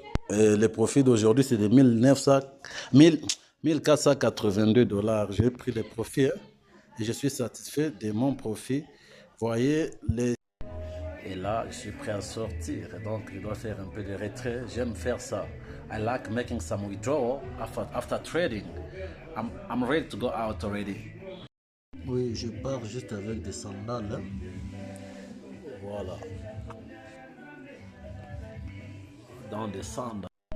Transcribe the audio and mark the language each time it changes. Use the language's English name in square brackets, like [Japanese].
[French] Et le profit d'aujourd'hui, c'est de 1482 $. J'ai pris le profit, hein, et je suis satisfait de mon profit. Voyez les... Et là, je suis prêt à sortir. Donc, je dois faire un peu de retrait. J'aime faire ça. [English] I like making some withdrawal after trading. I'm ready to go out already. [French] Oui, je pars juste avec des sandales, hein. Voilà. Dans des sandales.